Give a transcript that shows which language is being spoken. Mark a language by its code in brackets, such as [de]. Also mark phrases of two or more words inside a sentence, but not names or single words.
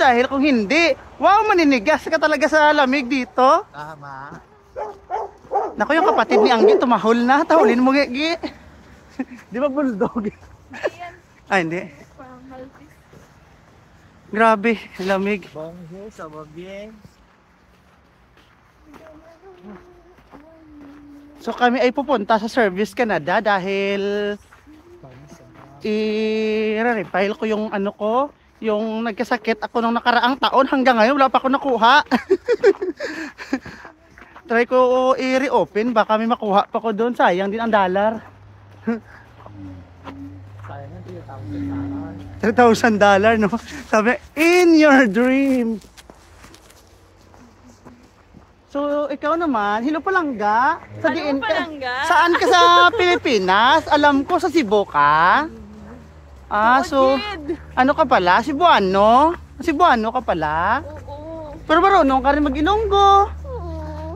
[tl] Dahil kung hindi, wow, maninigas ka talaga sa lamig dito. Tama. Naku, yung kapatid ni Anggi, tumahol na. Tahulin mo, Gi. Di ba bulldog? Ay, hindi. Grabe, lamig. [fr] Bonjour, ça va bien? [tl] So kami ay pupunta sa Service Canada dahil i-refile ko yung ano ko, yung nagkasakit ako nung nakaraang taon, hanggang ngayon wala pa ako nakuha. Try ko i-reopen, baka may makuha pa ko doon, sayang din ang dollar. Sayang ang $3,000, no? Sabi, [en] in your dream. [tl] So, ikaw naman, Hilo Palangga? Sa Ano Palangga? Saan ka sa Pilipinas? Alam ko sa Cebu ka. So, ano ka pala? Cebuano? Cebuano ka pala? Oo. Pero marunong ka rin mag-Ilonggo. Oo.